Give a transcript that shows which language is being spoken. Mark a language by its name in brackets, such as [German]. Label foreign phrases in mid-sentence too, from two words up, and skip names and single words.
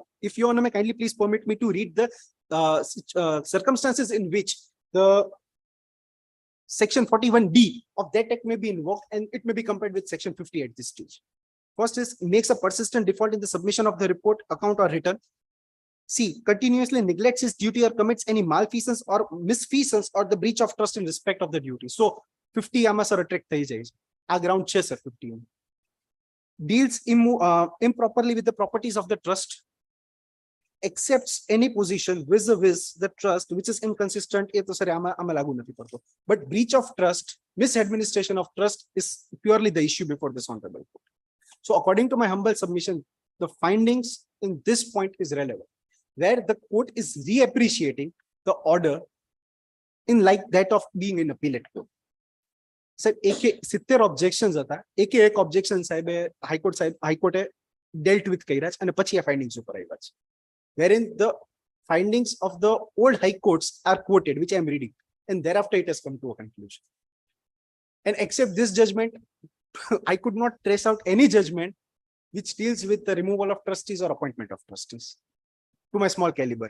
[English] If Your Honor may kindly please permit me to read the circumstances in which the section 41D of that act may be invoked and it may be compared with section 50 at this stage. First is makes a persistent default in the submission of the report, account or return. C, continuously neglects his duty or commits any malfeasance or misfeasance or the breach of trust in respect of the duty. [Gujarati] So 50 આમાં સર અટ્રેક્ટ થઈ જાય છે. આ ગ્રાઉન્ડ છે સર 50. [English] Deals improperly with the properties of the trust, accepts any position vis-a-vis the trust which is inconsistent. [Gujarati] એ તો સર આમાં લાગુ નથી પડતો. [English] But breach of trust, misadministration of trust is purely the issue before this honorable court. So according to my humble submission, the findings in this point is relevant, where the court is reappreciating the order in like that of being in appellate court. [Gujarati] સાહેબ એકે 70 ઓબ્જેક્શન્સ હતા, એકે એક ઓબ્જેક્શન સાહેબે હાઈકોર્ટે [English] dealt with [Gujarati] કર્યા છે અને પછી આ ફાઇન્ડિંગ્સ ઉપર આવ્યા છે, [English] wherein the findings of the old high courts are quoted, which I am reading, and thereafter it has come to a conclusion. And except this judgment, I could not trace out any judgment which deals with the removal of trustees or appointment of trustees to my small caliber.